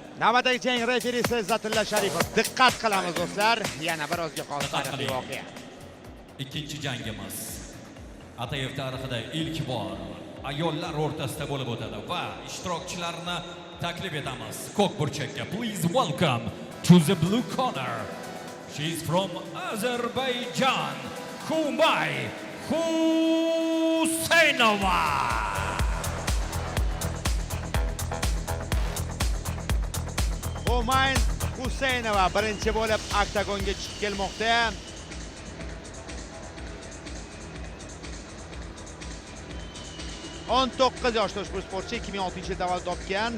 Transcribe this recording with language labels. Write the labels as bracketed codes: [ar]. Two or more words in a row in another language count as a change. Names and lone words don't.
[uz] Navbatdagi jang referisi Izzatilla Sharipov. Diqqat qilamiz do'stlar. Yana bir o'zga xos tarixiy voqea. Ikkinchi jangimiz Atayev tarixida ilk bor ayollar o'rtasida bo'lib o'tadi va ishtirokchilarni taklif etamiz. Ko'k burchakka [en] please welcome to the blue corner. She is from Azerbaijan. Humay Husaynova. [uz] Humay Husaynova birinchi bo'lib oktagonga chiqib kelmoqda. On 9 yoshli ushbu sportchi 2006-yilda tavallud topgan.